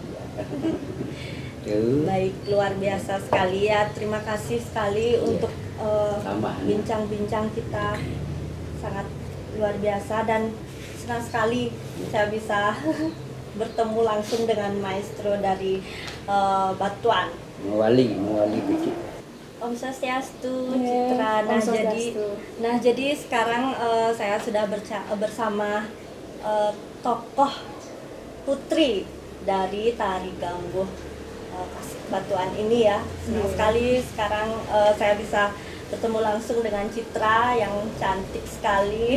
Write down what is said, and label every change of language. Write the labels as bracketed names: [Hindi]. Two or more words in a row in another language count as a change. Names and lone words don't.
[Indonesian] Tuh. Baik, luar biasa sekali ya. Terima kasih sekali untuk Tambahan. bincang-bincang kita, sangat luar biasa dan senang sekali saya bisa bertemu langsung dengan maestro dari Batuan. Mewali bikin. [Balinese] Om Swastiastu, [Indonesian] Iya, Citra. [Balinese] Om Swastiastu. [Indonesian] Jadi sekarang saya sudah bersama tokoh putri dari Tari Gambuh Batuan ini ya. Senang sekali sekarang saya bisa bertemu langsung dengan Citra yang cantik sekali.